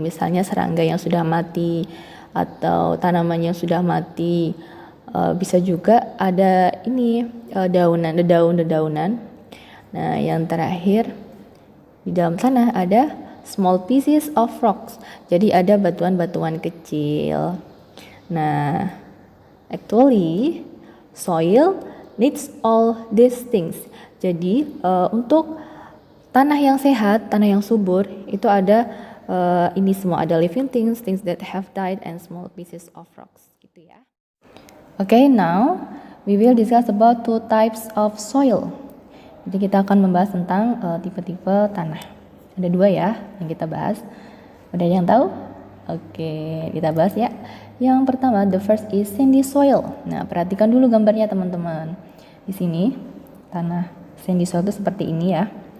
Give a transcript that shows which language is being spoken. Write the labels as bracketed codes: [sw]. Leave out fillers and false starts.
[id] Misalnya serangga yang sudah mati atau tanaman yang sudah mati. Bisa juga ada ini dedaunan. Nah, yang terakhir di dalam tanah ada [en] small pieces of rocks. [id] Jadi ada batuan-batuan kecil. [en] Nah, actually soil needs all these things. [id] Jadi untuk tanah yang sehat, tanah yang subur itu ada ini semua, ada [en] living things, things that have died, and small pieces of rocks [id] gitu ya. [en] Okay, now we will discuss about two types of soil. [id] Jadi kita akan membahas tentang tipe-tipe tanah. Ada dua ya yang kita bahas. Ada yang tahu? Oke, kita bahas ya. Yang pertama, [en] the first is sandy soil. [id] Nah, perhatikan dulu gambarnya teman-teman. Di sini tanah sandy soil itu seperti ini ya.